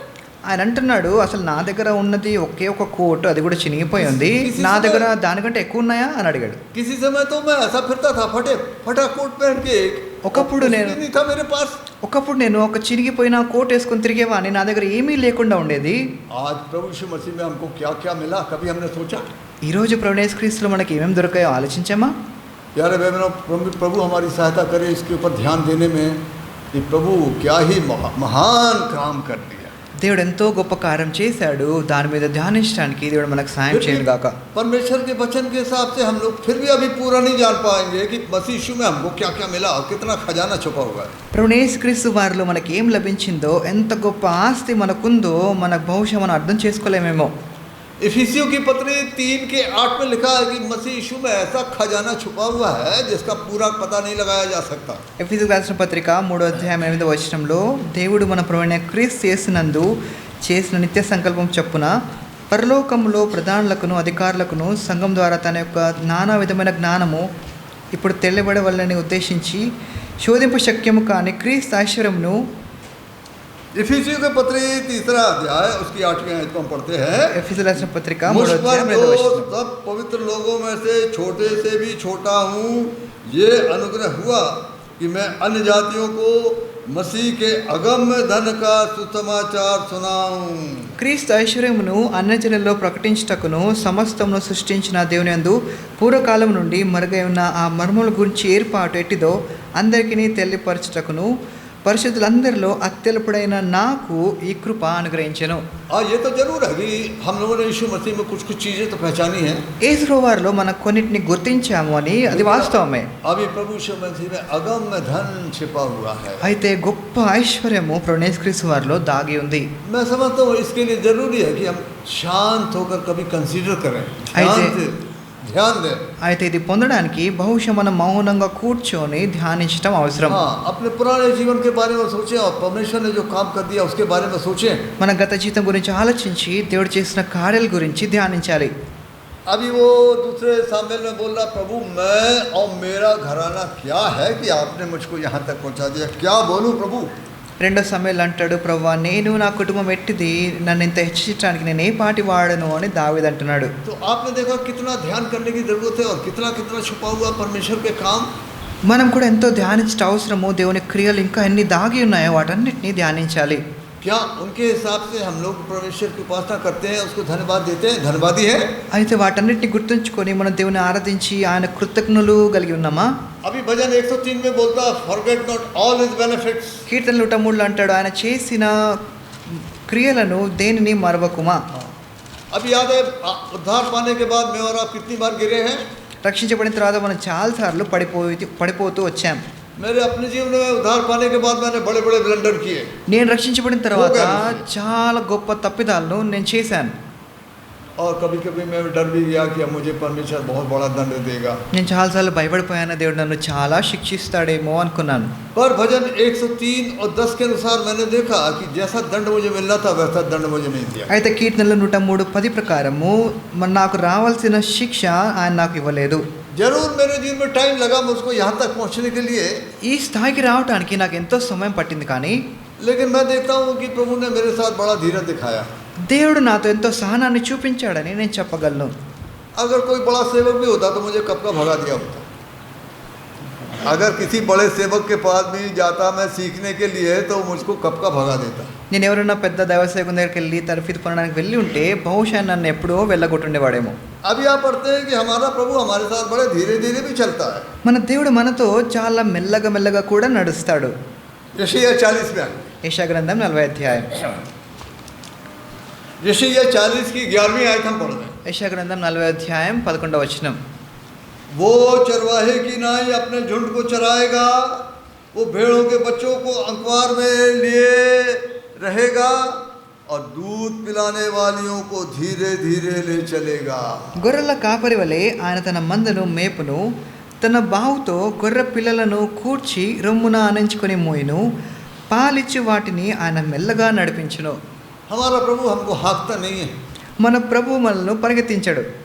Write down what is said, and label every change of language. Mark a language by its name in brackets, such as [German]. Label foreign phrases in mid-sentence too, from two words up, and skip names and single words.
[Telugu] ఆయన అంటున్నాడు, అసలు నా దగ్గర ఉన్నది ఒకే ఒక కోట్, అది కూడా చినిగిపోయి ఉంది, నా దగ్గర దానికంటే ఎక్కువ ఉన్నాయా అని అడిగాడు. [Hindi] किसी समय तो मैं ऐसा फिरता था, फटा कोट पहन के, [Telugu] ఒకప్పుడు నేను [Hindi] नहीं था मेरे पास. [Telugu] ఒకప్పుడు నేను ఒక చిరిగిపోయిన కోట్ వేసుకొని తిరిగేవాడిని, నా దగ్గర ఏమీ లేకుండా ఉండేది. [Hindi] आज प्रभु यीशु मसीह में हमको क्या क्या मिला, कभी हमने सोचा? [Telugu] ఈరోజు ప్రభు యేసుక్రీస్తులో మనకి ఏమేమి దొరికాయో ఆలోచించామా? [Hindi] प्यारे बहनों, प्रभु हमारी सहायता करे इसके ऊपर ध्यान देने में कि प्रभु क्या ही महान काम कर दिया. [Telugu] దేవుడు ఎంతో గొప్ప కార్యం చేశాడు, దాని మీద ధ్యానించడానికి దేవుడు మనకు సాయం చేయను గాక. [Hindi] परमेश्वर के वचन के हिसाब से हम लोग फिर भी अभी पूरा नहीं जान पाएंगे कि मसीह यीशु में हमको क्या क्या मिला और कितना खजाना छुपा हुआ है. [Telugu] ప్రభు యేసుక్రీస్తు వారిలో మనకి ఏం లభించిందో, ఎంత గొప్ప ఆస్తి మనకుందో మన బహుశా మనం అర్థం చేసుకోలేమేమో. [Hindi] इफिसियों की पत्री 3:8 में लिखा है कि मसीह यीशु में ऐसा खजाना छुपा हुआ है जिसका पूरा पता नहीं लगाया जा सकता. [Telugu] ఎఫెసీయులకు రాసిన పత్రిక 3:8 దేవుడు మన ప్రభువైన క్రీస్తు యేసునందు చేసిన నిత్య సంకల్పం చొప్పున పరలోకములో ప్రధానులకును అధికారులకును సంఘం ద్వారా తన యొక్క నానా విధమైన జ్ఞానము ఇప్పుడు తెలియబడవలని ఉద్దేశించి శోధింపు శక్యము కాని క్రీస్తు ఐశ్వర్యమును. [Hindi] इफिसियों के पत्री 3 अध्याय उसकी 8वीं आयत को हम पढ़ते हैं. [Telugu] ఎఫెసీయులకు రాసిన పత్రిక [Hindi] मुझ पर 3:8 सब पवित्र लोगों में से छोटे से भी छोटा हूँ, ये अनुग्रह हुआ कि मैं अन्य जातियों को मसीह के अगम्य धन का सुसमाचार सुनाऊं. [Telugu] క్రీస్తు ఐశ్వర్యమును అన్యజనులలో ప్రకటించుటకును సమస్తమును సృష్టించిన దేవుని యందు పూర్వకాలం నుండి మరుగై ఉన్న ఆ మర్మముల గురించి ఏర్పాటు ఎట్టిదో అందరికీ తెలియపరచుటకును పరిశుద్ధులందరిలో అత్యల్పుడైన నాకు ఈ కృప అనుగ్రహించెను. [Hindi] ये तो जरूर है कि हम लोगों ने यीशु मसीह में कुछ चीजें तो पहचानी हैं. [Telugu] యేసు వారిలో మనం కొన్నిటిని గుర్తించాము అని అది వాస్తవమే. [Hindi] अभी प्रभु यीशु मसीह में अगम्य धन छिपा हुआ है. [Telugu] అయితే గొప్ప ఐశ్వర్యము ప్రభు యేసుక్రీస్తు వారిలో దాగి ఉంది. [Hindi] मैं समझता हूँ इसके लिए जरूरी है कि हम शांत होकर कभी कंसीडर करें, ध्यान दें. [Telugu] అయితే ఇది పొందడానికి బహుశా మనం మౌనంగా కూర్చొని ధ్యానించడం అవసరం. [Hindi] हाँ, अपने पुराने जीवन के बारे में सोचें और परमेश्वर ने जो काम कर दिया उसके बारे में सोचें. [Telugu] మన గత జీవితం గురించి ఆలోచించి దేవుడు చేసిన కార్యాల గురించి ధ్యానించాలి. [Hindi] अभी वो दूसरे सामेल में बोल रहा, प्रभु मैं और मेरा घराना क्या है कि आपने मुझको यहाँ तक पहुँचा दिया, क्या बोलूँ प्रभु. [Telugu] రెండో సమయంలో అంటాడు, ప్రభువా నేను నా కుటుంబం ఎట్టిది, నన్ను ఇంత హెచ్చరించడానికి నేను ఏ పాటి వాడను అని దావీదు అంటున్నాడు. [Hindi] तो आपने देखा कितना ध्यान करने की जरूरत है और कितना कितना छुपा हुआ परमेश्वर के काम. [Telugu] మనం కూడా ఎంతో ధ్యానించడం అవసరము. దేవుని క్రియలు ఇంకా ఎన్ని దాగి ఉన్నాయో వాటన్నిటిని ధ్యానించాలి. [Hindi] क्या उनके हिसाब से हम लोग परमेश्वर की उपासना करते हैं, उसको धन्यवाद देते हैं, धन्यवादी है. [Telugu] అయితే వాటన్నిటిని గుర్తుంచుకొని మనం దేవుని ఆరాధించి ఆయన కృతజ్ఞతలు కలిగి ఉన్నామా? [Hindi] अभी भजन 103 में बोलता, [English] Forget not all his benefits. [Telugu] కీర్తన 103 అంటాడు, ఆయన చేసిన క్రియలను దేనిని మరవకుమా. [Hindi] अभी याद है उद्धार पाने के बाद मैं और आप कितनी बार गिरे हैं. [Telugu] రక్షించబడిన తర్వాత మనం చాలాసార్లు పడిపోతూ వచ్చాం. [Hindi] मेरे अपने जीवन में उद्धार पाने के बाद मैंने बड़े बड़े ब्लंडर किए. [Telugu] నేను రక్షించబడిన తర్వాత చాలా గొప్ప తప్పిదాలను నేను చేశాను. [Hindi] और कभी कभी मैं डर भी गया कि अब मुझे परमेश्वर बहुत बड़ा दंड देगा. [Telugu] నేను చాలాసార్లు భయపడిపోయాను, దేవుడు నన్ను చాలా శిక్షిస్తాడేమో అనుకున్నాను. [Hindi] पर भजन 103 और 10 के अनुसार मैंने देखा कि जैसा दंड मुझे मिलना था वैसा दंड मुझे नहीं दिया. [Telugu] అయితే కీర్తనలు 103:10 ప్రకారము నాకు రావాల్సిన శిక్ష ఆయన నాకు ఇవ్వలేదు. [Hindi] जरूर मेरे जीवन में टाइम लगा मुझको यहाँ तक पहुँचने के लिए, [Telugu] ఈ స్థాయికి రావడానికి నాకు ఎంతో సమయం పట్టింది. కానీ [Hindi] लेकिन मैं देखता हूँ कि प्रभु ने मेरे साथ बड़ा धीरज दिखाया. [Telugu] దేవుడు నాతో ఎంతో సహనాన్ని చూపించాడని నేను చెప్పగలను. [Hindi] अगर कोई बड़ा सेवक भी होता तो मुझे कब का भगा दिया होता. अगर किसी बड़े सेवक के पास भी जाता मैं सीखने के लिए तो मुझको कब का भगा देता. [Telugu] నేను ఎవరైనా పెద్ద దైవ సేవకుని దగ్గరికి వెళ్ళి తర్ఫీదు పొందడానికి వెళ్ళి ఉంటే బహుశా నన్ను ఎప్పుడో వెళ్ళగొట్టుండేవాడేమో. [Hindi] अभी आप पढ़ते हैं कि हमारा प्रभु हमारे साथ बड़े धीरे धीरे भी चलता है. [Telugu] మన దేవుడు మనతో చాలా మెల్లగా మెల్లగా కూడా నడుస్తాడు. [Hindi] यशायाह 40 में, [Telugu] యెషయా గ్రంథం 40 అధ్యాయం. [Hindi] यशायाह 40 की 11वीं आयत हम पढ़ रहे हैं. [Telugu] యెషయా గ్రంథం 40 అధ్యాయం 11వ వచనం. [Hindi] वो चरवाहे की नाई अपने झुंड को चराएगा, वो भेड़ों के बच्चों को अंकवार में लिए रहेगा और दूध पिलाने वालियों को धीरे धीरे ले चलेगा. [Telugu] గొర్రెల కాపరి వలె ఆయన తన మందను మేపును, తన బావుతో గొర్రె పిల్లలను కూర్చి రొమ్మున ఆనించుకొని మోయును, పాలిచ్చి వాటిని ఆయన మెల్లగా నడిపించును. [Hindi] हमारा प्रभु हमको हाँकता नहीं है, [Telugu] మన ప్రభు మనల్ని పరిగెత్తించడు.